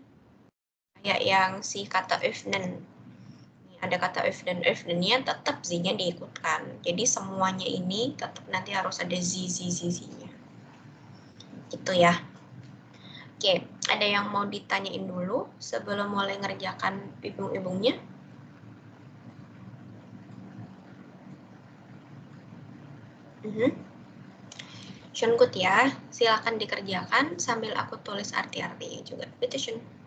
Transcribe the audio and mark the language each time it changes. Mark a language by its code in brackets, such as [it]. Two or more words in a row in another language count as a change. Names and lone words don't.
[id] Kayak yang si kata öffnen. Ada kata öffnen-nya tetap Z-nya diikutkan. Jadi semuanya ini tetap nanti harus ada Z-nya. Gitu ya. Oke, ada yang mau ditanyain dulu sebelum mulai ngerjakan ibung-ibungnya? [de] Schön gut [id] ya, silakan dikerjakan sambil aku tulis arti-artinya juga. [de] Bitte schön.